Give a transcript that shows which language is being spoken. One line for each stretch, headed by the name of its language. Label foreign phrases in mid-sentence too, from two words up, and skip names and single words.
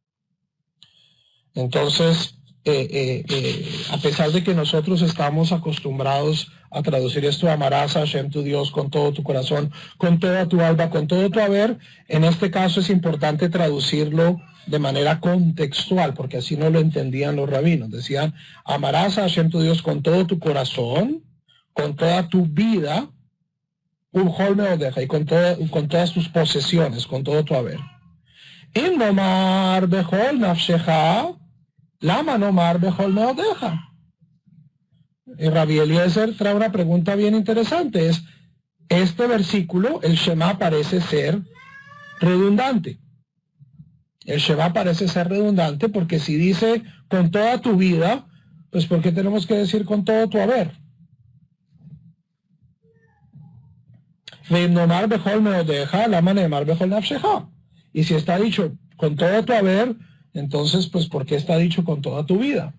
Spanish: Entonces, a pesar de que nosotros estamos acostumbrados a traducir esto, amarás a Hashem tu Dios con todo tu corazón, con toda tu alma, con todo tu haber, en este caso es importante traducirlo de manera contextual, porque así no lo entendían los rabinos. Decían, amarás a Hashem tu Dios con todo tu corazón, con toda tu vida,
Hebrew: ובכל מאדך,
Spanish: y con todas tus posesiones, con todo tu haber.
Hebrew: אם נאמר בכל נפשך למה נאמר בכל מאדך.
Spanish: Y Rabbi Eliezer trae una pregunta bien interesante. Este versículo, el Shema, parece ser redundante. El Shema parece ser redundante porque si dice con toda tu vida, pues ¿por qué tenemos que decir con todo tu haber? Y si está dicho con todo tu haber, entonces pues ¿por qué está dicho con toda tu vida?